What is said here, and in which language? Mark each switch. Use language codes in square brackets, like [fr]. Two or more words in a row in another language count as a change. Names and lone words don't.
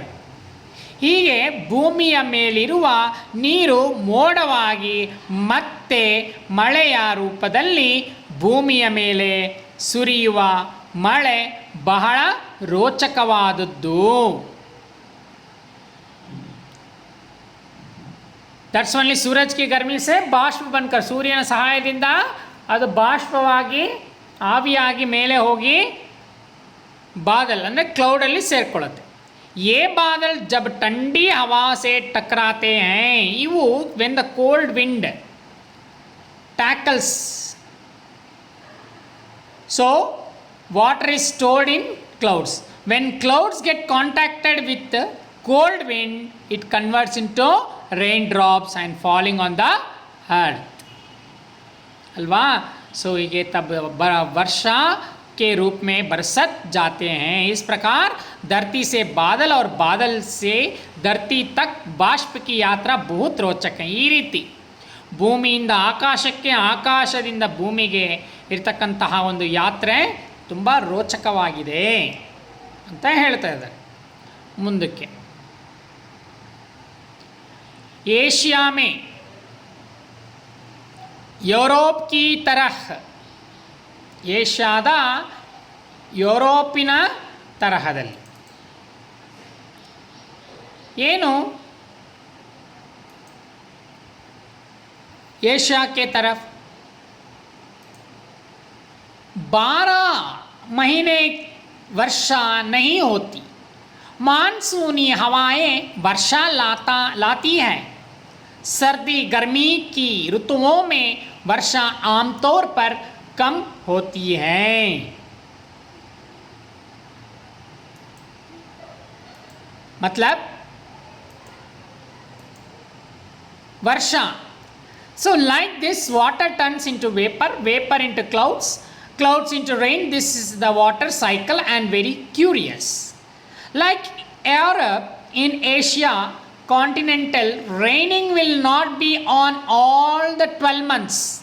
[kn] ಹೀಗೆ ಭೂಮಿಯ ಮೇಲಿರುವ ನೀರು ಮೋಡವಾಗಿ ಮತ್ತೆ ಮಳೆಯ ರೂಪದಲ್ಲಿ ಭೂಮಿಯ ಮೇಲೆ ಸುರಿಯುವ ಮಳೆ ಬಹಳ ರೋಚಕವಾದದ್ದು. [en] that's only [hi] सूरज की गर्मी से बाष्प बनकर, [kn] ಸೂರ್ಯನ ಸಹಾಯದಿಂದ ಅದು ಬಾಷ್ಪವಾಗಿ ಆವಿಯಾಗಿ ಮೇಲೆ ಹೋಗಿ ಬಾದಲ್ ಅಂದರೆ ಕ್ಲೌಡಲ್ಲಿ ಸೇರಿಕೊಳ್ಳುತ್ತೆ. [hi] ये बादल जब ठंडी हवा से टकराते हैं, [en] इवु when the cold wind tackles, so water is stored in clouds. When clouds get contacted with the cold wind, it converts into raindrops and falling on the earth. [kn] अल्वा. [hi] सो ये तब वर्षा के रूप में बरसत जाते हैं. इस प्रकार धरती से बादल और बादल से धरती तक बाष्प की यात्रा बहुत रोचक है. [kn] ಈ ರೀತಿ ಭೂಮಿಯಿಂದ ಆಕಾಶಕ್ಕೆ, ಆಕಾಶದಿಂದ ಭೂಮಿಗೆ ಇರತಕ್ಕಂತಹ ಒಂದು ಯಾತ್ರೆ ತುಂಬ ರೋಚಕವಾಗಿದೆ ಅಂತ ಹೇಳ್ತಾ ಇದ್ದಾರೆ. [hi] ಮುಂದಕ್ಕೆ ಏಷ್ಯಾ में यूरोप की तरह, [kn] ಏಷ್ಯಾದ ಯುರೋಪಿನ ತರಹದಲ್ಲಿ ಏನು [hi] एशिया के तरफ 12 महीने वर्षा नहीं होती. मानसूनी हवाएं वर्षा लाती हैं. सर्दी गर्मी की ऋतुओं में वर्षा आमतौर पर कम होती है. मतलब वर्षा. [en] So like this, water turns into vapor, vapor into clouds, clouds into rain. This is the water cycle and very curious. Like Europe, in Asia continental, raining will not be on all the 12 months.